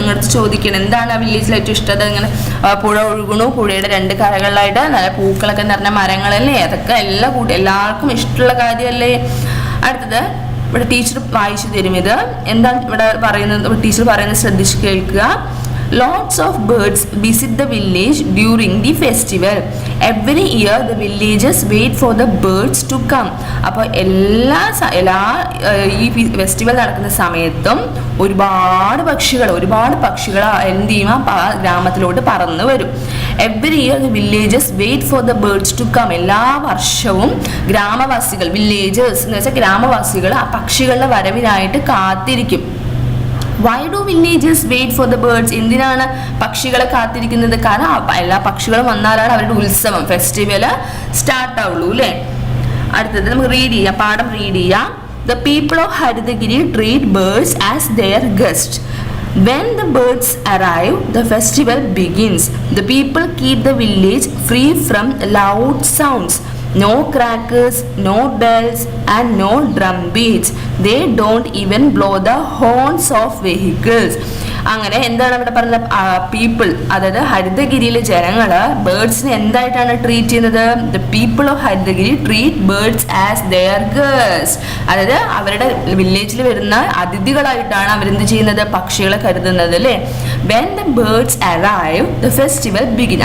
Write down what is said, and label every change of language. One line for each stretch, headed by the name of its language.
Malayalam: നിങ്ങളടുത്ത് ചോദിക്കണം എന്താണ് ആ വില്ലേജിൽ ഏറ്റവും ഇഷ്ടം. ഇങ്ങനെ പുഴ ഒഴുകണു, പുഴയുടെ 2 കരകളിലായിട്ട് നല്ല പൂക്കളൊക്കെ നിറഞ്ഞ മരങ്ങളല്ലേ. അതൊക്കെ എല്ലാവർക്കും ഇഷ്ടമുള്ള കാര്യമല്ലേ. അടുത്തത്, ഇവിടെ ടീച്ചർ വായിച്ചു തരും. ഇത് എന്താണ് ഇവിടെ പറയുന്നത്? ടീച്ചർ പറയുന്നത് ശ്രദ്ധിച്ച് കേൾക്കുക.
English: Lots of birds visit the village during the festival. Every year the villagers wait for the birds to come.
Malayalam: അപ്പോൾ എല്ലാ ഈ ഫെസ്റ്റിവൽ നടക്കുന്ന സമയത്തും ഒരുപാട് പക്ഷികൾ എന്ത് ചെയ്യും? ഗ്രാമത്തിലോട്ട് പറന്ന് വരും.
English: Every year the villagers wait for the birds to come.
Malayalam: എല്ലാ വർഷവും ഗ്രാമവാസികൾ, വില്ലേജേഴ്സ് എന്ന് വെച്ചാൽ ഗ്രാമവാസികൾ ആ പക്ഷികളുടെ വരവിനായിട്ട് കാത്തിരിക്കും.
English: Why do villagers wait for the birds?
Malayalam: എന്തിനാണ് പക്ഷികളെ കാത്തിരിക്കുന്നത്? കാരണം എല്ലാ പക്ഷികളും വന്നാലാണ് അവരുടെ ഉത്സവം, ഫെസ്റ്റിവൽ സ്റ്റാർട്ട് ആവുള്ളൂ അല്ലേ. അടുത്തത് നമുക്ക് റീഡ് ചെയ്യാം, പാഠം റീഡ് ചെയ്യാം.
English: The people of Haridagiri treat birds as their guests. When the birds arrive, the festival begins. The people keep the village free from loud sounds. No crackers, no bells, and no drum beats. They don't even blow the horns of vehicles.
Malayalam: അങ്ങനെ എന്താണ് ഇവിടെ പറഞ്ഞത്? People, അതായത് ഹരിതഗിരിയിലെ ജനങ്ങള് ബേർഡ്സിനെ എന്തായിട്ടാണ് treat ചെയ്യുന്നത്?
English: The people of Harithagiri treat birds as their guest.
Malayalam: അതായത് അവരുടെ വില്ലേജിൽ വരുന്ന അതിഥികളായിട്ടാണ് അവരെന്ത് ചെയ്യുന്നത്? പക്ഷികളെ കരുതുന്നത് അല്ലേ?
English: When the birds arrive the festival begin.